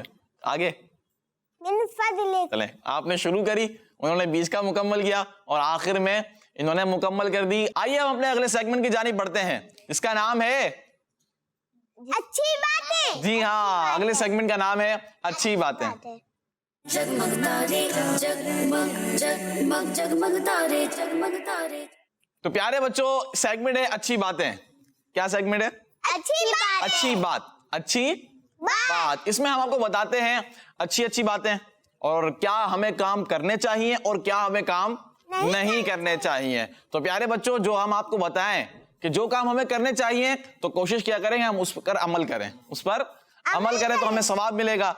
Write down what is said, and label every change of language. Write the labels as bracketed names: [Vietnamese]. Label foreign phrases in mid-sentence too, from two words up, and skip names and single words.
[Urdu] آگے چلیں, آپ نے شروع کری, انہوں نے 20 کا مکمل کیا اور آخر میں انہوں نے مکمل کر دی. آئیے ہم اپنے اگلے سیگمنٹ کی جانب بڑھتے ہیں, اس کا نام ہے اچھی باتیں. جی ہاں, اگلے سیگمنٹ کا نام ہے اچھی باتیں. जगमग तारे जगमग जगमग जगमग तारे जगमग तारे. تو پیارے بچوں سیگمنٹ ہے اچھی باتیں. کیا سیگمنٹ ہے؟ اچھی بات. اچھی بات, اس میں ہم آپ کو بتاتے ہیں اچھی باتیں اور کیا ہمیں کام کرنے چاہیے اور کیا ہمیں کام نہیں کرنے چاہیے. تو پیارے بچوں جو ہم آپ کو بتائیں کہ جو کام ہمیں کرنے چاہیے تو کوشش کیا کریں ہم اس پر عمل کریں, اس پر عمل کریں تو ہمیں ثواب ملے گا.